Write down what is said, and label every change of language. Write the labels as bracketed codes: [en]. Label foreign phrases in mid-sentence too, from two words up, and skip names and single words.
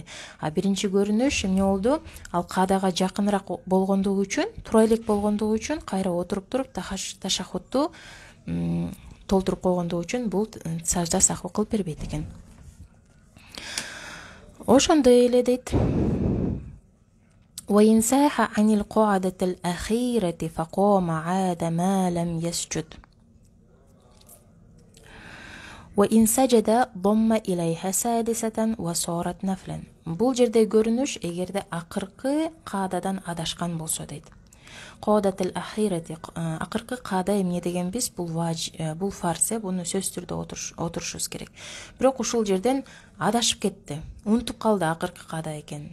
[ky] А биринчи көрүнүш эмне болду? Ал каадага жакыныраак болгондугу үчүн, тура элек болгондугу үчүн кайра отуруп туруп ташаххудду толтуруп койгондугу үчүн бул сажда сахву кылып бербейт экен. Ошондой эле дейт. [ar] وإن ساح عن القاعدة الأخيرة فقام عاد ما لم يسجد وإن سجد ضم إليها سادسة وصارت نفلا. [ky] Бул жерде көрүнүш эгерде акыркы каададан адашкан болсо дейт. [ar] القعدة الأخيرة, [ky] акыркы каада эмне дегенбиз? Бул фарз, буну сөзсүз түрдө отурушубуз керек. Бирок ушул жерден адашып кетти. Унутуп калды акыркы каада экен.